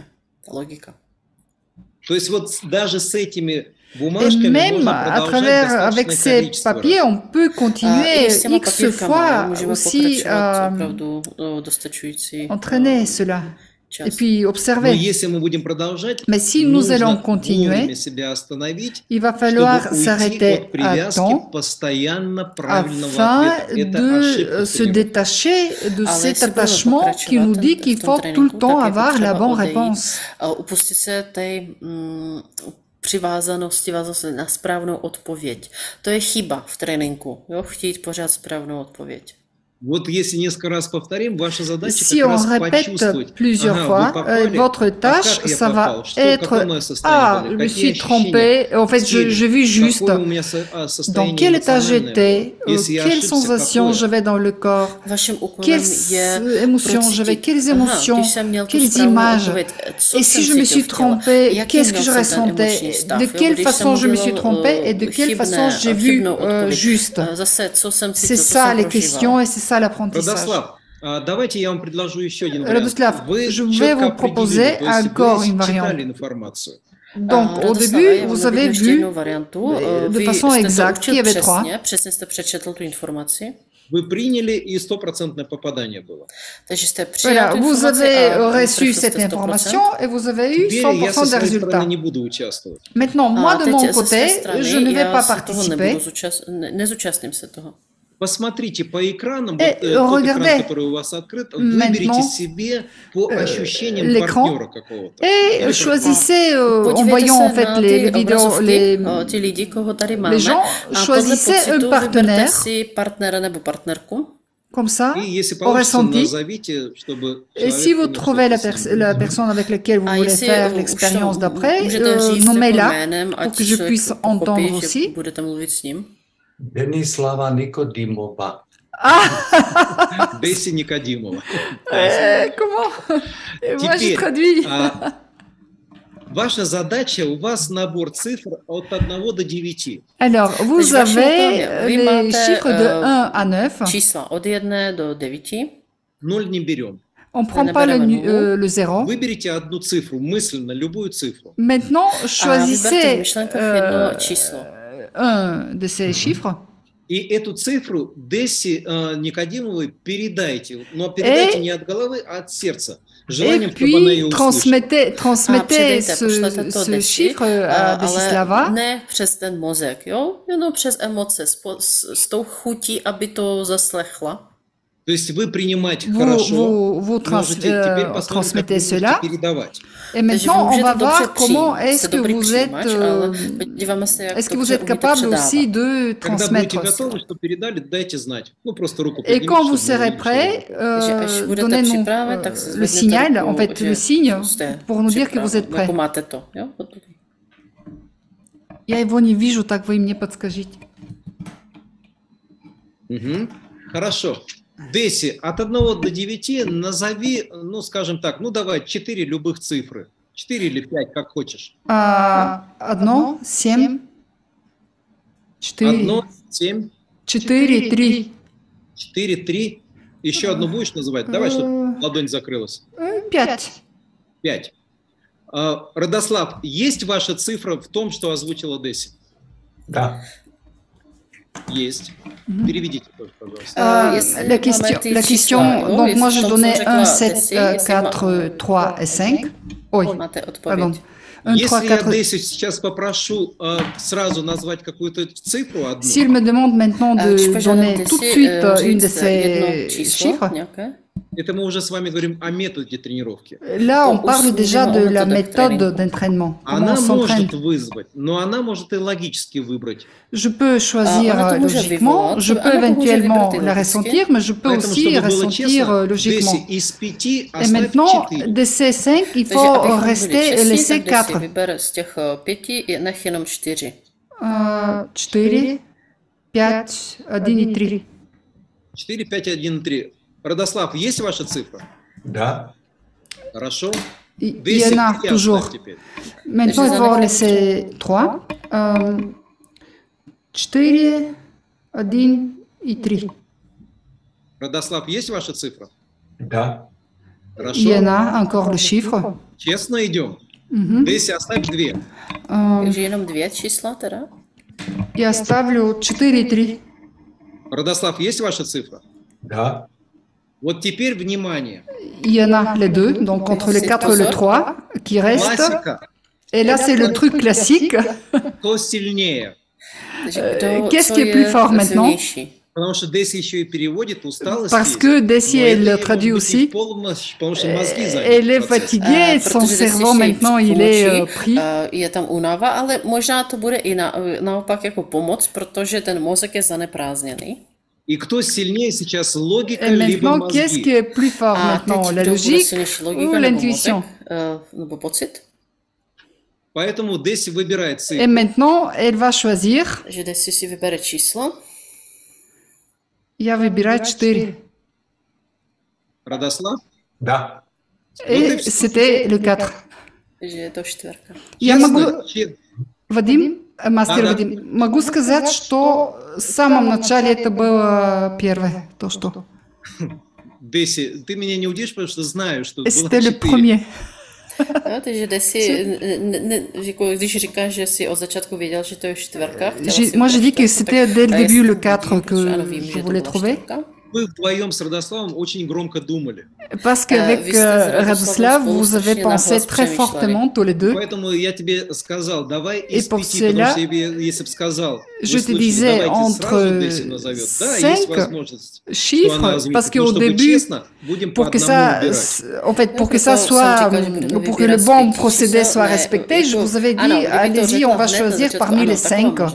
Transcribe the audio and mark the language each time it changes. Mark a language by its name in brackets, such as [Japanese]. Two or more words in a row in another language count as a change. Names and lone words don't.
[Czech] Ta logika. [Russian] То есть вот даже с этими [French] et même à travers, avec ces papiers, on peut continuer X fois aussi entraîner cela. Et puis observer. Mais si nous allons continuer, il va falloir s'arrêter à temps afin de se détacher de cet attachement qui nous dit qu'il faut tout le temps avoir la bonne réponse. [Czech] Přivázanosti na správnou odpověď. To je chyba v tréninku, jo? Chtít pořád správnou odpověď. [Russian] Вот если несколько раз повторим, ваша задача [French] si on répète plusieurs fois, votre tâche, ça va être « Ah, je me suis trompé, en fait, j'ai vu juste. Dans quel état j'étais, quelles sensations j'avais dans le corps, quelles émotions j'avais, quelles émotions, quelles images. Et si je me suis trompé, qu'est-ce que je ressentais, de quelle façon je me suis trompé et de quelle façon j'ai vu juste. » C'est ça les questions et c'est ça l'apprentissage. Radoslav, je vais vous proposer encore une variante. Donc, au début, vous avez vu de façon exacte qu'il y avait 3. [Russian] Вы приняли и 100% попадание было. [French] Voilà, vous avez reçu cette information et vous avez eu 100% des résultats. Maintenant, moi de mon côté, je ne vais pas participer. [Russian] Посмотрите по экранам, вот тот экран, который у вас открыт, выберите себе по ощущениям партнера какого-то. [French] Et choisissez, en voyant en fait les vidéos, les gens, choisissez un partenaire, comme ça, au ressenti. Et si vous trouvez la personne avec laquelle vous voulez faire l'expérience d'après, nommez-la pour que je puisse entendre aussi. Denislava Nikodimova. [Russian] Деси Никодимова. [French] Comment? Moi, je traduis. [Russian] Ваша задача, у вас набор цифр от 1 до 9. [French] Alors, vous avez les chiffres de 1 à 9. [Russian] Числа от 1 до 9. 0 не берем. [French] On ne prend pas le 0. [Russian] Выберите одну цифру, мысленно, любую цифру. [French] Maintenant, choisissez un de ces chiffres. [Russian] И эту цифру Деси Никодимовой передайте. Но передайте не от головы, а от сердца. [French] Et puis, transmettez ce chiffre à Desislava. [Czech] Ne přes ten mozek, jo? Jenom přes emoce, s tou chutí, aby to zaslechla. [Russian] То есть вы принимать хорошо, [French] vous transmettez cela. Et maintenant, on va voir comment est-ce que vous êtes capable aussi de transmettre. Et quand vous serez prêt, donnez-nous le signal, en fait, le signe pour nous dire que vous êtes prêt. [Russian] Я его не вижу, так вы мне подскажите. Хорошо. Деси, от 1 до 9 назови, ну, скажем так, ну, давай 4 любых цифры. 4 или 5, как хочешь. 1, 7, 4. 1, 7. 4, 3. 4, 3. Еще одну будешь называть? Давай, чтобы ладонь закрылась. 5. 5. Радослав, есть ваша цифра в том, что озвучила Деси? Да. Есть. Переведите тоже, пожалуйста. [French] La question, donc moi je donnais 1, 7, 4, 3 et 5. Ой, pardon. 1, 3, 4. [Russian] Если я сейчас попрошу сразу назвать какую-то цифру одну. [French] S'il me demande maintenant de donner tout de suite une de ces chiffres. [Russian] Это мы уже с вами говорим о методе тренировки. [French] Là, on parle déjà de la méthode d'entraînement. [Russian] Она может вызвать, но она может и логически выбрать. [French] Je peux choisir logiquement, je peux éventuellement la ressentir, mais je peux aussi ressentir logiquement. Et maintenant, de ces 5, il faut rester laisser 4. 4, 5, 1 et 3. 4, 5, 1, 3. [Russian] Радослав, есть ваша цифра? Да. Хорошо. [French] Il y en a toujours. Maintenant, il faut laisser 3. [Russian] 4, 1 и 3. Радослав, есть ваша цифра? Да. Хорошо. [French] Il y en a encore le chiffre. [Russian] Честно идем? Деси, оставь 2. [Czech] Takže jenom 2 čísla teda? [Russian] Я ставлю 4 и 3. Радослав, есть ваша цифра? Да. Вот теперь внимание. [French] Il y en a les deux, donc entre le 4 et le 3 qui restent. [Russian] Классика. [French] Et là, c'est le truc classique. [Russian] Кто сильнее? [French] Qu'est-ce qui est plus fort maintenant? [Russian] Потому что Деси еще и переводит усталость. [French] Parce que Desi, elle le traduit aussi. [Russian] Потому что мозги [French] Elle est fatiguée, son cerveau maintenant, il est pris. [Czech] Je tam únava, ale možná to bude i naopak jako pomoc, protože ten mozek je zaneprázdněný. [Russian] И кто сильнее сейчас, логика [French] Et [Russian] либо [French] maintenant, qu'est-ce [Russian] мозги? [French] qui est plus fort maintenant? La logique ou l'intuition? [Czech] Nebo pocit. [Russian] Поэтому Деси выбирает [French] Et [Russian] цифру. [French] maintenant, elle va choisir. [Czech] Takže Desi si vybere číslo. [Russian] Я выбираю 4. Радослав? Да. [French] Et c'était le 4. [Czech] Takže je to 4. [Russian] Я могу, Честно, Вадим, мастер Да-да. Вадим, могу сказать, что в самом начале это было первое, то что. Деси, ты меня не удивишь, потому что знаю, что [French] Et [Russian] было [French] c'était le 4. premier. [Czech] Jo, takže Desi, když říkáš, že jsi od začátku věděl, že to je 4, [French] Moi, j'ai dit que c'était dès le début le 4 que je voulais trouver. [Russian] Вы вдвоем с Радославом очень громко думали. [French] Parce qu'avec Radoslav, vous avez pensé très fortement tous les deux. [Russian] Поэтому я тебе сказал, давай [French] Et [Russian] из [French] pour [Russian] 5, потому [French] cela, [Russian] что если бы сказал, [French] je [Russian] вы [French] te [Russian] слышали, [French] disais [Russian] давайте сразу [French] entre [Russian] Деси назовет. Да, есть [French] 5 [Russian] возможность, что она [French] chiffres, [Russian] озвучит. [French] parce [Russian] Но [French] qu'au [Russian] чтобы [French] début, [Russian] честно, будем по [French] pour que [Russian] одному [French] ça, [Russian] выбирать. [French] en fait, pour que ça soit, pour que le bon procédé soit respecté, je vous avais dit, allez-y, on va choisir parmi les 5.